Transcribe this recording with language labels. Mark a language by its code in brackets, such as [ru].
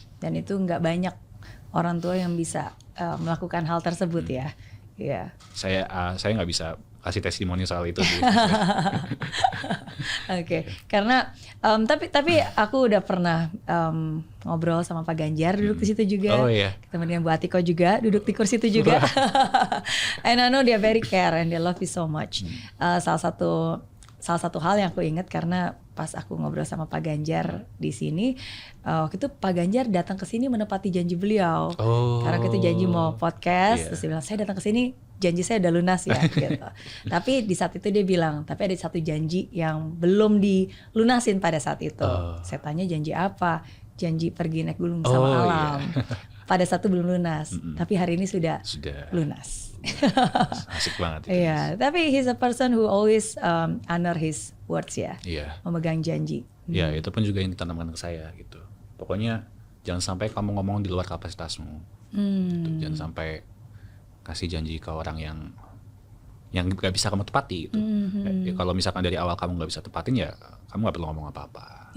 [id] Dan itu nggak banyak orang tua yang bisa melakukan hal tersebut ya. Iya. Saya nggak bisa kasih testimoni soal itu sih. Oke. Karena tapi aku udah pernah ngobrol sama Pak Ganjar, duduk di situ juga. Oh iya. Ketemu dengan Bu Atiko juga, duduk di kursi itu juga. [en] And I know they very care and they love you so much. [id] Salah satu hal yang aku ingat karena pas aku ngobrol sama Pak Ganjar di sini, waktu itu Pak Ganjar datang ke sini menepati janji beliau. Karena kita janji mau podcast, terus dia bilang saya datang ke sini janji saya udah lunas ya gitu. Tapi di saat itu dia bilang, tapi ada satu janji yang belum dilunasin pada saat itu. Saya tanya janji apa? Janji pergi naik gunung sama alam. Pada saat itu belum lunas, tapi hari ini sudah lunas. Asik banget itu. Iya, tapi [en] he's a person who always honor his words ya. [id] Iya. Memegang janji. Iya, itu pun juga yang ditanamkan ke saya gitu. Pokoknya jangan sampai kamu ngomong di luar kapasitasmu. Gitu. Jangan sampai kasih janji ke orang yang gak bisa kamu tepati gitu. Ya, kalau misalkan dari awal kamu gak bisa tepatin ya kamu gak perlu ngomong apa-apa.